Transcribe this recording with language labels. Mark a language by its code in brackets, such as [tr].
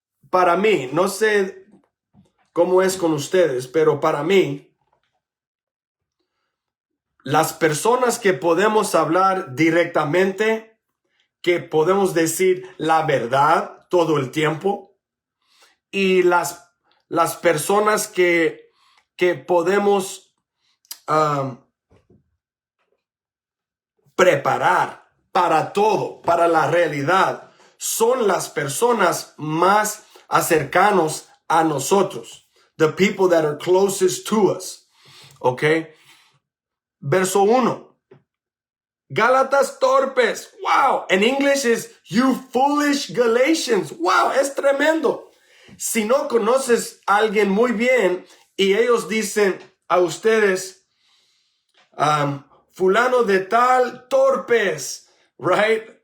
[es] Para mí, no sé cómo es con ustedes, pero para mí, las personas que podemos hablar directamente, que podemos decir la verdad todo el tiempo, y las personas que podemos preparar para todo, para la realidad, son las personas más cercanos a nosotros. [en] The people that are closest to us. [es] Okay. Verso 1. Gálatas torpes. Wow. En [en] English is you foolish Galatians. [es] Wow. Es tremendo. Si no conoces a alguien muy bien y ellos dicen a ustedes, fulano de tal, torpes, right?